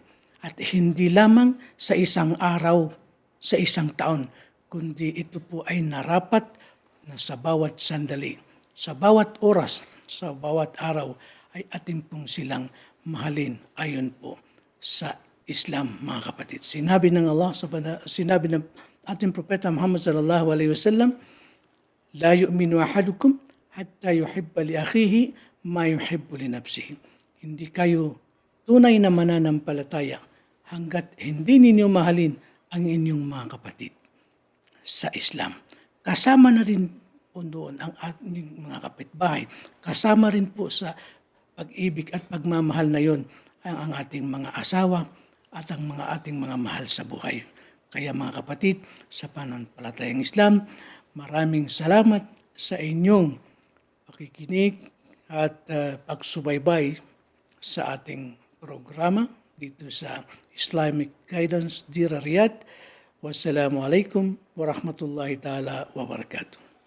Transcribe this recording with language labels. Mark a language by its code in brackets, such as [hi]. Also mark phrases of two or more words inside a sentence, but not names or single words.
[tl] At hindi lamang sa isang araw, sa isang taon, kundi ito po ay narapat na sa bawat sandali, sa bawat oras, sa bawat araw, ay ating pong silang mahalin ayon po sa Islam, mga kapatid. Sinabi ng Allah, sinabi ng ating propeta Muhammad [ar] صلى الله عليه وسلم لا يؤمن أحدكم حتى يحب لأخيه ما يحب لنفسه. [tl] Hindi kayo tunay na mananampalataya hanggat hindi ninyo mahalin ang inyong mga kapatid sa Islam. Kasama na rin po doon ang ating mga kapitbahay. Kasama rin po sa pag-ibig at pagmamahal na yon ang ating mga asawa, at ang ating mga mahal sa buhay. Kaya mga kapatid, sa pananampalatayang Islam, maraming salamat sa inyong pakikinig at pagsubaybay sa ating programa dito sa Islamic Guidance Dira Riyadh. [ar] والسلام عليكم ورحمة الله تعالى وبركاته.